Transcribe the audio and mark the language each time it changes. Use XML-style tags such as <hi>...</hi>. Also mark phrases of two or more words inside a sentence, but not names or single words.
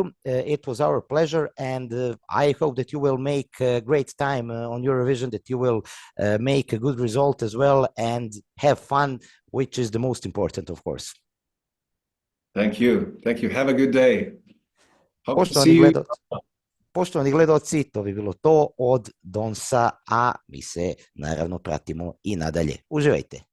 <en>It was our pleasure, and I hope that you will make a great time on Eurovision, that you will make a good result as well, and have fun, which is the most important, of course. Thank you. Thank you. Have a good day. Hope to</en> <sr>Poštovani</sr> <en>see you.</en> <sr>gledaoci, poštovani gledaoci, to bi bilo to od Donsa, a mi se naravno pratimo i nadalje. Uživajte.</sr>